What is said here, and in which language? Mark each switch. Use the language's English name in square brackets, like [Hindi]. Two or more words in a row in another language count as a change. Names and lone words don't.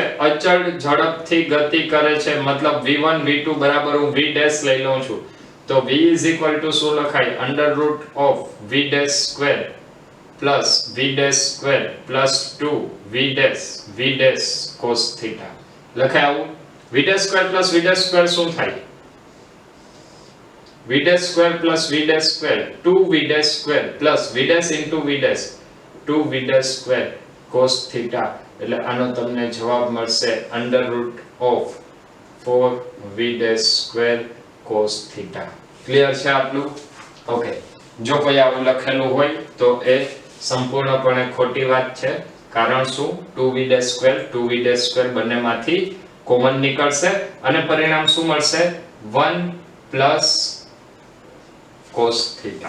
[Gujarati] અચળ ઝડપથી ગતિ કરે છે, મતલબ v1 v2 બરાબર હું v' લઈ લઉં છું. તો v શું લખાય? √v' પ્લસ v' પ્લસ 2v' cos થીટા લખાય. આવું v' પ્લસ v' શું થાય? v' પ્લસ v' 2v' પ્લસ v' into v' 2v' cos થીટા. એટલે આનો તમને જવાબ મળશે √4v' cos થીટા. ક્લિયર છે આટલું? ઓકે, જો કોઈ આવું લખેલું હોય તો એ સંપૂર્ણપણે ખોટી વાત છે, કારણ શું 2v² બંનેમાંથી કોમન નીકળશે અને પરિણામ શું મળશે 1 પ્લસ cos થીટા.